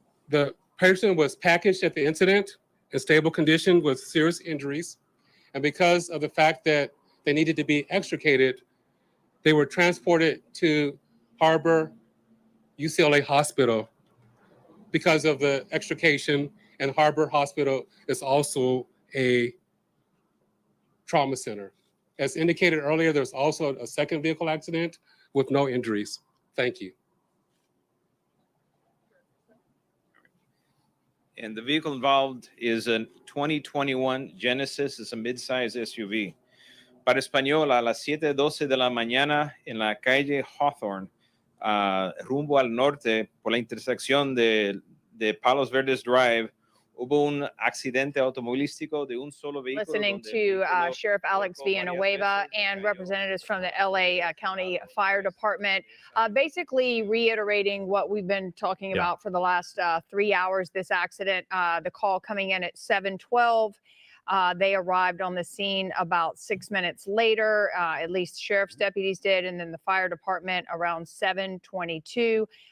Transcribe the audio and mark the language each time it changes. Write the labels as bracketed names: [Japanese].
[English] The person was packaged at the incident in stable condition with serious injuries, and because of the fact that they needed to be extricated, they were transported to Harbor UCLA Hospital because of the extrication, and Harbor Hospital is also a trauma center. As indicated earlier, there's also a second vehicle accident with no injuries. Thank you. And the vehicle involved is a 2021 Genesis. It's a mid-size SUV. [Spanish] Para Español, a las 7:12 de la mañana en la calle Hawthorne, rumbo al norte, por la intersección de Palos Verdes Drive, hubo un accidente automovilístico de un solo vehículo. [English] Listening to Sheriff Alex Villanueva and representatives from the LA County Fire Department, basically reiterating what we've been talking about for the last 3 hours. This accident, the call coming in at 7:12. They arrived on the scene about 6 minutes later, at least sheriff's deputies did, and then the fire department around 7:22.